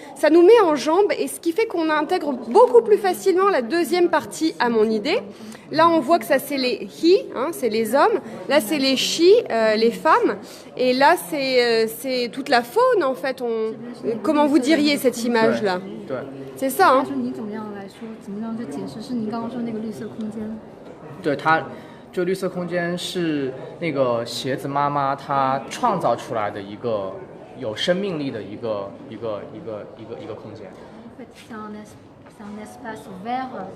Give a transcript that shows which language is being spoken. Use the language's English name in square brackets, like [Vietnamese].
[French] Ça nous met en jambes, et ce qui fait qu'on intègre beaucoup plus facilement la deuxième partie à mon idée. Là, on voit que ça c'est les Hi, hein, c'est les hommes. Là, c'est les Chi, les femmes. Et là, c'est toute la faune en fait. Comment vous diriez cette image-là? C'est ça, hein? [Chinese] 你怎么样来说？怎么样去解释？是你刚刚说那个绿色空间？对就绿色空间是那个鞋子妈妈她创造出来的一个有生命力的一个空间。 [French] En fait, c'est un espace vert.